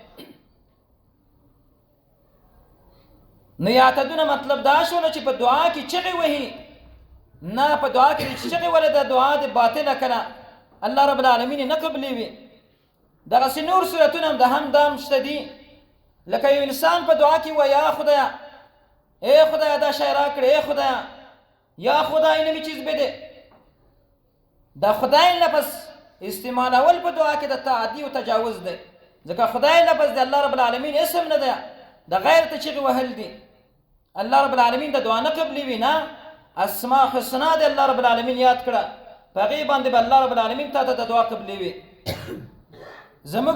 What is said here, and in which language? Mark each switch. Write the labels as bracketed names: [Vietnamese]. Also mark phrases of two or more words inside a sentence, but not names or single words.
[Pashto] نو یعتدونه مطلب دا شوله چې په دعا کې چغې وهي. نه، په دعا کې چې چغې ولې د دعا د باطله کړه [Arabic] الله رب العالمین [Pashto] نه قبلوي. دغسې نور صورتونه هم د هم شته دي، لکه یو انسان په دعا کې وایي یا خدایا، ای خدایا دا شی راکړه، [Persian] ای خدایا، یا خدای نمی چیز بده. [Pashto] دا خدای لفظ استعمالول په دعا کې د تعدی او تجاوز دی، ځکه خدای لفظ د [Arabic] الله رب العالمین [Pashto] اسم نه دی، د غیر ته چغې وهل دي. [Arabic] الله رب العالمین [Pashto] د دعا نه قبلوي. نه، [Arabic] اسماء حسنا [Pashto] د [Arabic] الله رب العالمین [Pashto] یاد کړه، په هغې باندې به [Arabic] الله رب العالمین [Pashto] تا ته د دعا قبلوي.